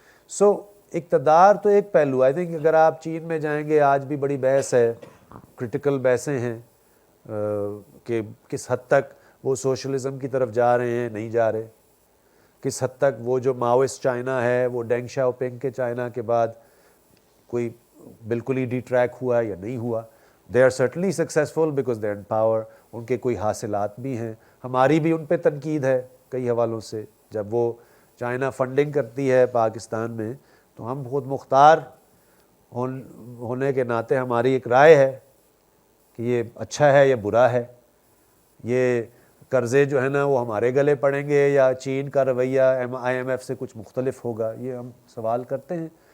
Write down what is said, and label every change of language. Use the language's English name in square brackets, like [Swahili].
[Urdu] سو اقتدار تو ایک پہلو. [English] I think [Urdu] اگر آپ چین میں جائیں گے، آج بھی بڑی بحث ہے، کرٹیکل بحثیں ہیں کہ کس حد تک وہ سوشلزم کی طرف جا رہے ہیں، نہیں جا رہے، کس حد تک وہ جو ماؤسٹ چائنا ہے وہ ڈینگ شاؤ پنگ کے چائنا کے بعد کوئی بالکل ہی ڈی ٹریک ہوا یا نہیں ہوا. [English] They are certainly successful because they are in power. [Urdu] ان کے کوئی حاصلات بھی ہیں، ہماری بھی ان پہ تنقید ہے کئی حوالوں سے. جب وہ چائنا فنڈنگ کرتی ہے پاکستان میں تو ہم خود مختار ہونے کے ناطے ہماری ایک رائے ہے کہ یہ اچھا ہے یا برا ہے، یہ قرضے جو ہے نا وہ ہمارے گلے پڑیں گے یا چین کا رویہ IMF سے کچھ مختلف ہوگا، یہ ہم سوال کرتے ہیں.